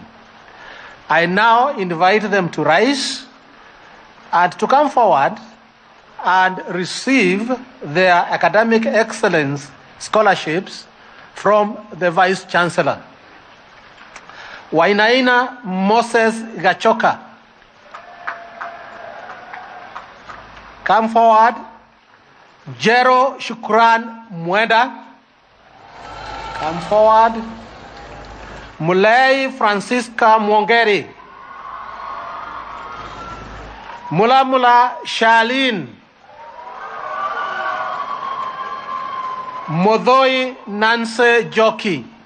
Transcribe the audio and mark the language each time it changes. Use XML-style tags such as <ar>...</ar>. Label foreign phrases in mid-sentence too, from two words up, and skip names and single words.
<en>I now invite them to rise and to come forward and receive their academic excellence scholarships from the Vice Chancellor. Wainaina Moses Gachoka. Come forward. Jero Shukran Mwenda. Come forward. Mulei Francisca Mwongeri. Mulamula Shalin. Modoi Nanse Joki.</en>